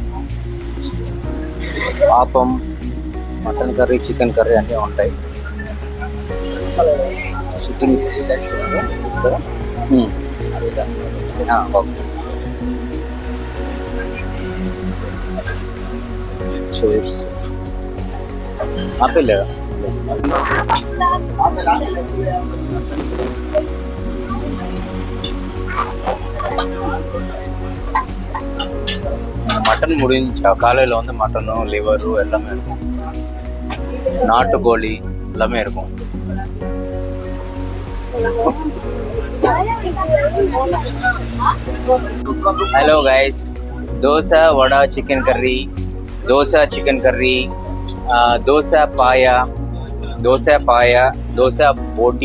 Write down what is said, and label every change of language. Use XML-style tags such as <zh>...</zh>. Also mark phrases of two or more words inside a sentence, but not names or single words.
<te>పాపం,</te> <en>mutton curry, chicken curry</en> <te>అన్నీ ఉంటాయి.</te> <en>sittings chairs apple.</en> <ta>மட்டன் முடிஞ்சா, காலையில் வந்து மட்டனும் லிவரும் எல்லாமே இருக்கும், நாட்டுக்கோழி எல்லாமே இருக்கும்.</ta> <en>Hello guys,</en> <te>దోశ, వడ,</te> <en>chicken curry,</en> <te>దోశ,</te> <en>chicken curry,</en> <te>దోశ పాయ, దోశ బోటి.</te>